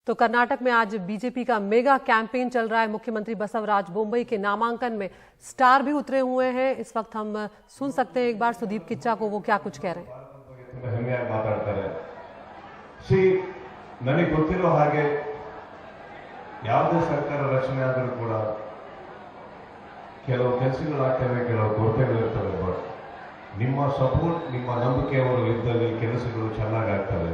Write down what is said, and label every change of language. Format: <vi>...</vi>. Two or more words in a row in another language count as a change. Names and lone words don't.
<hi>तो कर्नाटक में आज बीजेपी का मेगा कैंपेन चल रहा है। मुख्यमंत्री बसवराज बोम्मई के नामांकन में स्टार भी उतरे हुए हैं। इस वक्त हम सुन सकते हैं एक बार सुदीप किच्चा को, वो क्या कुछ कह रहे हैं।</hi> <kn>ನನಗೆ ಗೊತ್ತಿರೋ ಹಾಗೆ ಯಾವುದೇ ಸರ್ಕಾರ ರಚನೆ ಆದರೂ ಕೂಡ ಕೆಲವು ಕೆಲಸಗಳಾಗ್ತವೆ, ಕೆಲವು ಕೊರತೆಗಳಿರ್ತವೆ. ಬಟ್ ನಿಮ್ಮ ಸಪೋರ್ಟ್, ನಿಮ್ಮ ನಂಬಿಕೆಯವರು ಇದ್ದಲ್ಲಿ ಕೆಲಸಗಳು ಚೆನ್ನಾಗಿ ಆಗ್ತವೆ.</kn>